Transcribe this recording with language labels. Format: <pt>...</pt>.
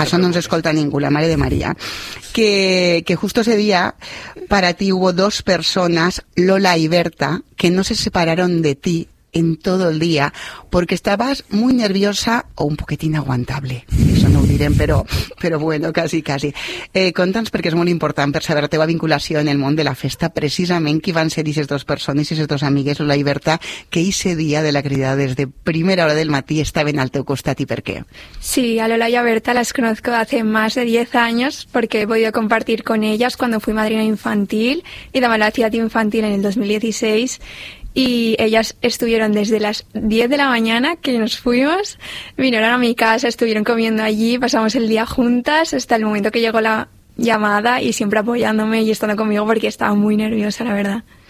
<es>Eso no se escolta ninguno, la madre de María. Que justo ese día, para ti hubo dos personas, Lola y Berta, que no se separaron de ti en todo el día, porque estabas muy nerviosa o un poquitín aguantable. Eso no lo diré, pero bueno, casi, casi.</es> <ca>Conta'ns, perquè és molt important per saber la teva vinculació en el món de la festa, precisament qui van ser aquestes dues persones, aquestes dues amigues, Lola i Berta, que</ca> <es>ese dia</es> <ca>de la crida des de primera hora del matí estaven al teu costat i per què?</ca> <es>Sí,</es> <ca>a Lola i a Berta</ca> <es>las conozco hace más de 10 años porque he podido compartir con ellas cuando fui madrina infantil y de la ciudad infantil en el 2016. Y ellas estuvieron desde las 10 de la mañana que nos fuimos, vinieron a mi casa, estuvieron comiendo allí, pasamos el día juntas hasta el momento que llegó la llamada y siempre apoyándome y estando conmigo porque estaba muy nerviosa, la verdad.</es>